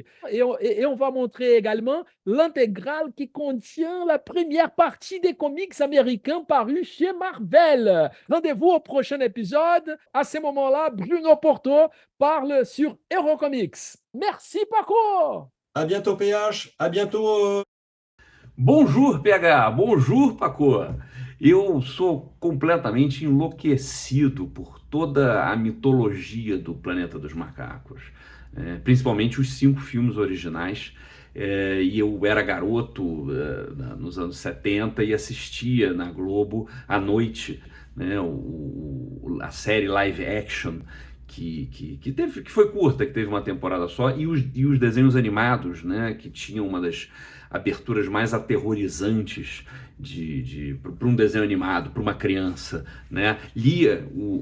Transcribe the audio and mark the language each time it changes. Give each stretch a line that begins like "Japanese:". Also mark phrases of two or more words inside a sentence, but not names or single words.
French: Et on va montrer également l'intégrale qui contient la première partie des comics américains parus chez Marvel. Rendez-vous au prochain épisode. À ce moment-là, Bruno Porto parle sur Eurocomics. Merci Paco! À bientôt, PH. À bientôt. Bonjour, PH. Bonjour, Paco.
Portuguese: Eu sou completamente enlouquecido por toda a mitologia do Planeta dos Macacos, principalmente os 5 filmes originais. E eu era garoto nos anos 70 e assistia na Globo à noite, né, a série
English: live action
Portuguese: que foi curta, que teve uma temporada só, e os desenhos animados, né, que tinham uma das aberturas mais aterrorizantes para um desenho animado, para uma criança, né?